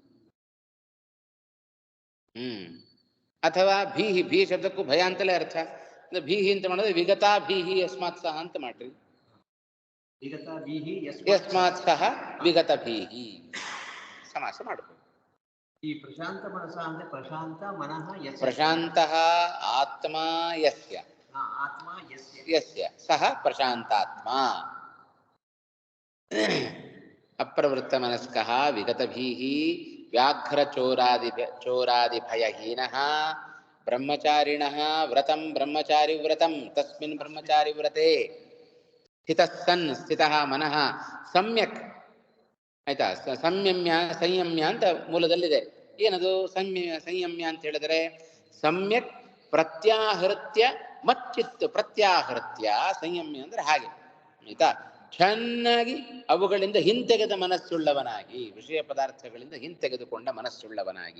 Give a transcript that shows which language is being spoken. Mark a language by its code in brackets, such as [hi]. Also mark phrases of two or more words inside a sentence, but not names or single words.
[kn] ಅಥವಾ ಭೀಹಿ, ಭೀ ಶಬ್ದಕ್ಕೂ ಭಯ ಅಂತಲೇ ಅರ್ಥ. ಭೀಹಿ ಅಂತ ಮಾಡಿದ್ರೆ [sa] ವಿಗತಾ ಭೀಹಿ ಯಸ್ಮಾತ್ ಸಹ [kn] ಅಂತ ಮಾಡ್ರಿ. [sa] ಯಸ್ಮಾತ್ ಸಹ ವಿಗತಭೀಹಿ [kn] ಸಮಾಸ ಮಾಡ್ಬೋದು. ಈ ಪ್ರಶಾಂತ ಮನಸ ಅಂದ್ರೆ [sa] ಪ್ರಶಾಂತ ಮನಃ ಪ್ರಶಾಂತ ಆತ್ಮ ಯಸ್ಯ, ಆತ್ಮ ಯಸ್ಯ ಸಹ ಪ್ರಶಾಂತಾತ್ಮ. ಅಪ್ರವೃತ್ತ ಮನಸ್ಕಃ ವಿಗತಭೀಹಿ ವ್ಯಾಘ್ರ ಚೋರಾದಿ ಭಯಹೀನಃ ಬ್ರಹ್ಮಚಾರಿಣಃ ವ್ರತಂ ಬ್ರಹ್ಮಚಾರಿ ವ್ರತಂ ತಸ್ಮಿನ್ ಬ್ರಹ್ಮಚಾರಿ ವ್ರತೆ ಸ್ಥಿತಸ್ಸನ್ ಸ್ಥಿತಃ ಮನಃ ಸಮ್ಯಕ್. [kn] ಆಯ್ತಾ? ಸಂಯಮ್ಯ ಅಂತ ಮೂಲದಲ್ಲಿದೆ. ಏನದು ಸಂಯಮ್ಯ ಅಂತ ಹೇಳಿದರೆ [sa] ಸಮ್ಯಕ್ ಪ್ರತ್ಯಾಹೃತ್ಯ ಮಚ್ಚಿತ್ತು. ಪ್ರತ್ಯಾಹೃತ್ಯ ಸಂಯಮ್ಯ [kn] ಅಂದ್ರೆ ಹಾಗೆ. ಆಯ್ತಾ? ಚೆನ್ನಾಗಿ ಅವುಗಳಿಂದ ಹಿಂತೆಗೆದ ಮನಸ್ಸುಳ್ಳವನಾಗಿ, ವಿಷಯ ಪದಾರ್ಥಗಳಿಂದ ಹಿಂತೆಗೆದುಕೊಂಡ ಮನಸ್ಸುಳ್ಳವನಾಗಿ.